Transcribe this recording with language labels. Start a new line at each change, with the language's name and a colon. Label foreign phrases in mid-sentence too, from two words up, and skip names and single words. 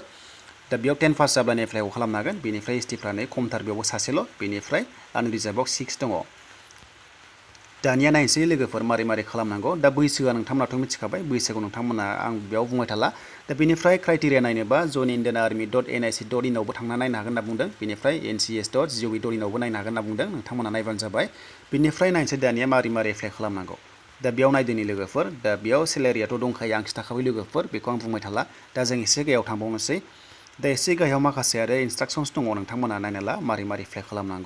Bodo: दा बेयाव 10 पास जाब्लानो एप्लाइखौ खालामनो हागोन। बेनिफ्राय ST फ्रा खमथार, बेयावबो सासेल'। बेनिफ्राय आनरिजार्भआव 6 दङ। दानिया नायनोसै लोगोफोर मारै मारै खालामनांगौ। दा बैसोआ नोंथांमोनाथ' मिथिखाबाय, बैसोखौ नोंथांमोना आं बेयाव बुंबाय थाला। दा बेनिफ्राय क्राइटेरिया नायनोबा joinindianarmy.nic.in आवबो थांना नायनो हागोन होनना बुंदों। बेनिफ्राय ncs.gov.in आवबो नायनो हागोन होनना बुंदों। नोंथांमोना नायबानो जाबाय। बेनिफ्राय नायनोसै दानिया मारै मारै एप्लाइ खालामनांगौ। दा बेयाव नायदोनि लोगोफोर, दा बेयाव सेलारियाथ' दंखायो, आं खिथाखाबाय लोगोफोर, बेखौ आं बुंबाय थाला। दा जों एसे गाहायाव थांबावनोसै। दा एसे गाहायाव माखासे आरो इन्सट्राक्सन्स दङ, नोंथांमोना नायना ला मारै मारै एप्लाइ खालामनांगौ।